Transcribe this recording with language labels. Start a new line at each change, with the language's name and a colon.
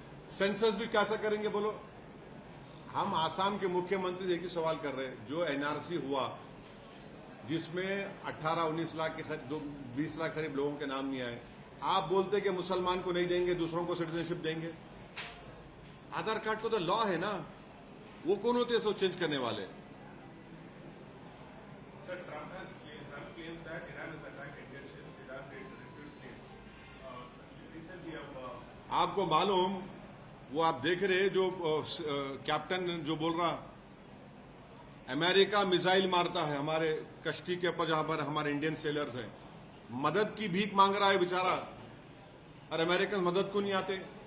Hindi: Census भी कैसा करेंगे बोलो? हम आसाम के मुख्यमंत्री एक ही सवाल कर रहे हैं, जो एनआरसी हुआ जिसमें 18-19 लाख के 20 लाख करीब लोगों के नाम नहीं आए, आप बोलते कि मुसलमान को नहीं देंगे, दूसरों को सिटीजनशिप देंगे। आधार कार्ड को तो लॉ है ना, वो कौन होते हैं इसको चेंज करने वाले?
English: Sir, Trump claims that Iran has attacked Indian ships. Iran did refuse claims. Recently,
Hindi: आपको मालूम, वो आप देख रहे जो कैप्टन जो बोल रहा, अमेरिका मिसाइल मारता है हमारे कश्ती के ऊपर जहां पर हमारे इंडियन सेलर्स हैं, मदद की भीख मांग रहा है बेचारा, और अमेरिकन मदद को नहीं आते।